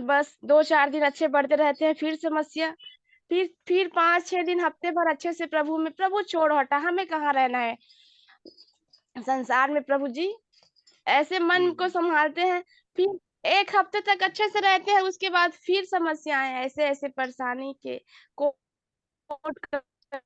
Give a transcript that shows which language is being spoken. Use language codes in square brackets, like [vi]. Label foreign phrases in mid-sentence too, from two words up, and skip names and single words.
[hi] बस 2-4 दिन अच्छे बढ़ते रहते हैं, फिर समस्या, फिर 5-6 दिन हफ्ते भर अच्छे से प्रभु में प्रभु छोड़ हटा, हमें कहाँ रहना है संसार में प्रभु जी। ऐसे हुँ, मन को हुँ। सँभालते हैं, फिर 1 हफ्ते तक अच्छे से रहते हैं, उसके बाद फिर समस्याएँ ऐसे-ऐसे परेशानी के कोट करके, うんうんうん。うんうんうん。うんうんうん। हुँ, हुँ, हुँ। 'नहीं'